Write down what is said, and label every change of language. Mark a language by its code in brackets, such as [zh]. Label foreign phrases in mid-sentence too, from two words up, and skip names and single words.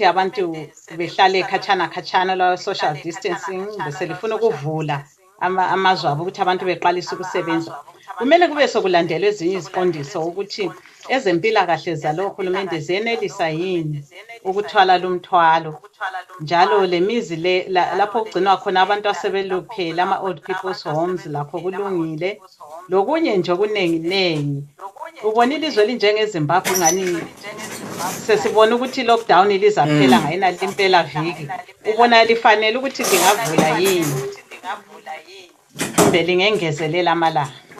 [nd] abantu behlale khatshana la [en] social distancing [nd] beselifuna ukuvula amazwe abo ukuthi abantu beqalise ukusebenza, kumele kube sokulandelwa ezinye iziqondiso ukuthi ezempilakahle zalo hulumende zenelisa yini ukuthwala lumthwalo, njalo lemizi lapho kugcinwa khona abantu asebeluphele ama- [en] old people's homes [nd] lakho kulungile, lokunye nje okunenginengi. Ubona ilizwe elinjengeZimbabwe ngani sesibona ukuthi lockdown lizaphela ngayena limpela viki, ubona lifanele ukuthi lingavula yini kumbe lingengezelela amalanga?